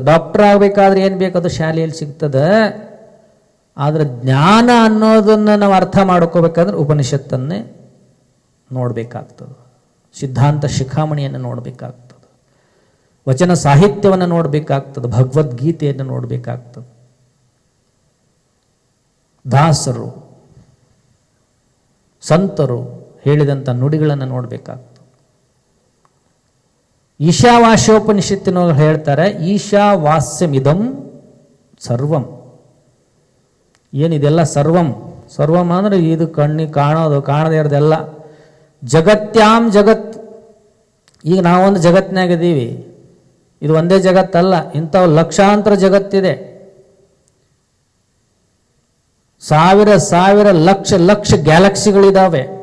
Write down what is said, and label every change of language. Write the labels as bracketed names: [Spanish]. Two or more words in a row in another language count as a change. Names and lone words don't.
[Kannada] ಡಾಕ್ಟರ್ ಆಗಬೇಕಾದ್ರೆ ಏನು ಬೇಕು ಅದು ಶಾಲೆಯಲ್ಲಿ ಸಿಗ್ತದೆ. ಆದರೆ ಜ್ಞಾನ ಅನ್ನೋದನ್ನು ನಾವು ಅರ್ಥ ಮಾಡ್ಕೋಬೇಕಾದ್ರೆ ಉಪನಿಷತ್ತನ್ನೇ ನೋಡಬೇಕಾಗ್ತದೆ, ಸಿದ್ಧಾಂತ ಶಿಖಾಮಣಿಯನ್ನು ನೋಡಬೇಕಾಗ್ತದೆ, ವಚನ ಸಾಹಿತ್ಯವನ್ನು ನೋಡಬೇಕಾಗ್ತದೆ, ಭಗವದ್ಗೀತೆಯನ್ನು ನೋಡಬೇಕಾಗ್ತದೆ, ದಾಸರು ಸಂತರು ಹೇಳಿದಂಥ ನುಡಿಗಳನ್ನು ನೋಡಬೇಕಾಗ್ತದೆ. ಈಶಾವಾಸ್ಯೋಪನಿಷತ್ತಿನೊಳಗೆ ಹೇಳ್ತಾರೆ, [Sanskrit] ಈಶಾವಾಸ್ಯಮಿದಂ ಸರ್ವಂ. [Kannada] ಏನಿದೆಲ್ಲ ಸರ್ವಂ? ಸರ್ವಂ ಅಂದರೆ ಇದು ಕಣ್ಣಿಗೆ ಕಾಣೋದು, ಕಾಣದೇ ಇರೋದೆಲ್ಲ. [Sanskrit] ಜಗತ್ಯಾಂ ಜಗತ್. [Kannada] ಈಗ ನಾವೊಂದು ಜಗತ್ತಿನಾಗಿದ್ದೀವಿ, ಇದು ಒಂದೇ ಜಗತ್ತಲ್ಲ, ಇಂಥವು ಲಕ್ಷಾಂತರ ಜಗತ್ತಿದೆ. ಸಾವಿರ ಸಾವಿರ ಲಕ್ಷ ಲಕ್ಷ ಗ್ಯಾಲಕ್ಸಿಗಳಿದ್ದಾವೆ.